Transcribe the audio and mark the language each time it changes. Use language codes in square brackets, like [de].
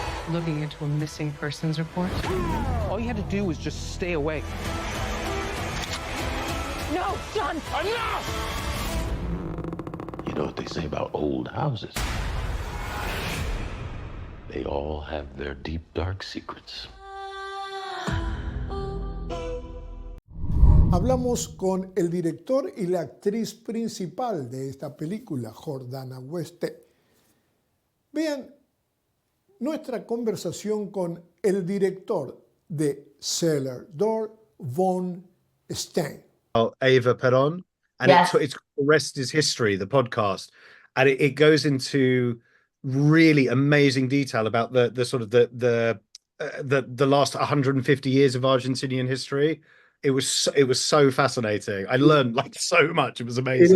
[en] Looking into a missing persons report? All you had to do was just stay away. No, John! Enough! You know what they say about old houses? They all have their deep, dark secrets. [es] Hablamos con el director y la actriz principal de esta película, Jordana Brewster. Vean nuestra conversación con el director de Cellar Door, Vaughn Stein. [en] Ava Peron, and it's called The Rest is History, the podcast, and it goes into really amazing detail about the sort of the last 150 years of Argentinian history. It was so fascinating. I learned like so much. It was amazing.